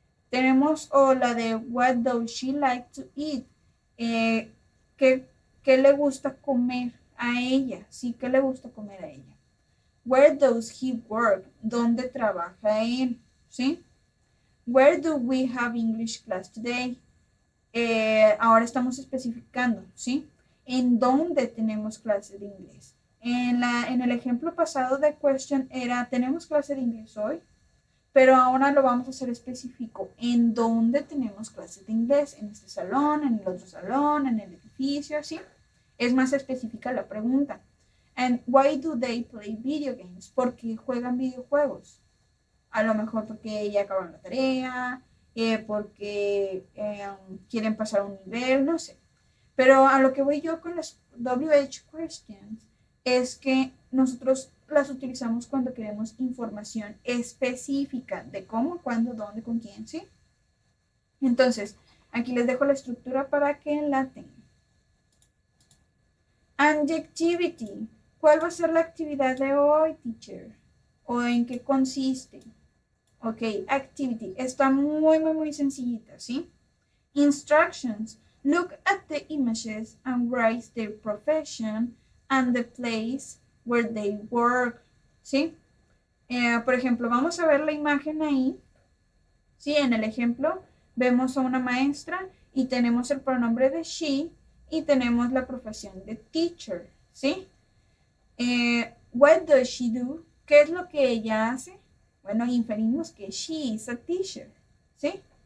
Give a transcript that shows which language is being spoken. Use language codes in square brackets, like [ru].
[es] Tenemos la de [en] what does she like to eat? [es] Eh, ¿qué, ¿Qué le gusta comer a ella? Sí, ¿qué le gusta comer a ella? [en] Where does he work? [es] ¿Dónde trabaja él? ¿Sí? [en] Where do we have English class today? [es] Ahora estamos especificando, ¿sí? ¿En dónde tenemos clase de inglés? En el ejemplo pasado de question era, ¿tenemos clase de inglés hoy? Pero ahora lo vamos a hacer específico. ¿En dónde tenemos clases de inglés? ¿En este salón? ¿En el otro salón? ¿En el edificio? ¿Así? Es más específica la pregunta. [en] And why do they play video games? [es] ¿Por qué juegan videojuegos? A lo mejor porque ya acabaron la tarea, porque quieren pasar un nivel, no sé. Pero a lo que voy yo con las WH questions es que nosotros las utilizamos cuando queremos información específica de cómo, cuándo, dónde, con quién, ¿sí? Entonces, aquí les dejo la estructura para que la tengan. Adjectivity. ¿Cuál va a ser la actividad de hoy, teacher? ¿O en qué consiste? Ok, activity. Está muy sencillita, ¿sí? Instructions. [en] Look at the images and write their profession and the place where they work, ¿sí? [es] Por ejemplo, vamos a ver la imagen ahí, ¿sí? En el ejemplo vemos a una maestra y tenemos el pronombre de she y tenemos la profesión de teacher, ¿sí? [en] What does she do? [es] ¿Qué es lo que ella hace? Bueno, inferimos que [en] she is a teacher, [es] ¿sí?